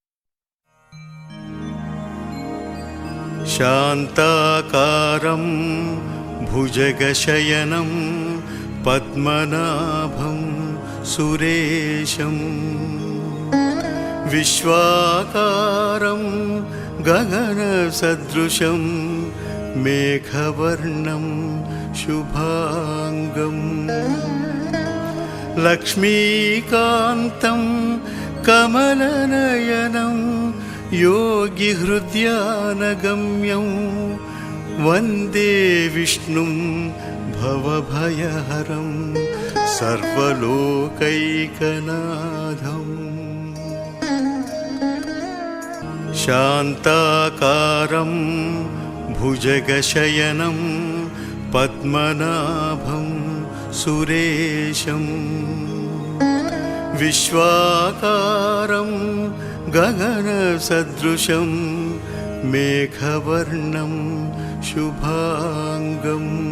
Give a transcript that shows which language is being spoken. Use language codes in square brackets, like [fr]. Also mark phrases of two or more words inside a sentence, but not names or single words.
[sa] శాంతాకారం భుజగశయనం పద్మనాభం సురేశం విశ్వాకారం గగనసదృశం మేఘవర్ణం శుభాంగం లక్ష్మీకాంతం కమలనయనం योगिहृद्यानगम्यं वन्दे विष्णुं भवभयहरं सर्वलोकैकनाथम् शान्ताकारं भुजगशयनं पद्मनाभं सुरेशं विश्वाकारं गगनसदृशं मेघवर्णं शुभांगं